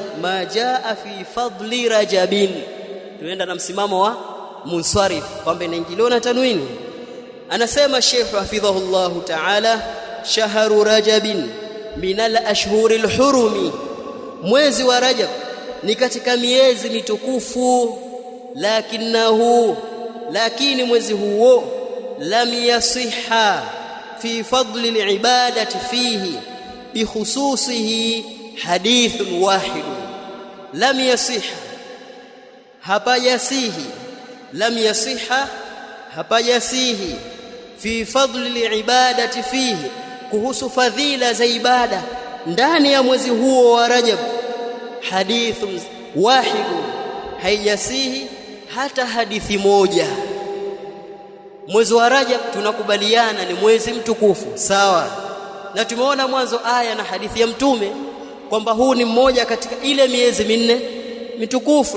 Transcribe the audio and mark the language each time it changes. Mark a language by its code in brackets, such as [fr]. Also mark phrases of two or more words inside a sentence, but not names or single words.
[ar] ما جاء في فضل رجب, [sw] tunaenda na msimamo wa munsarif kwamba inaingiliwa na tanwini. Anasema Sheikh [ar] حفظه الله تعالى, شهر رجب من الأشهر الحرم, [sw] mwezi wa Rajab ni katika miezi mitukufu. Lakini mwezi huo [ar] لم يصح في فضل العبادة فيه بخصوصه حديث واحد. لم يصح, hapajasihi في فضل العبادة فيه, [sw] kuhusu fadhila za ibada ndani ya mwezi huo wa Rajab, [ar] حديث واحد, [sw] haijasihi hata hadithi moja. Mwezi wa Rajab tunakubaliana ni mwezi mtukufu, sawa, na tumeona mwanzo aya na hadithi ya mtume kwamba huu ni mmoja katika ile miezi minne mitukufu.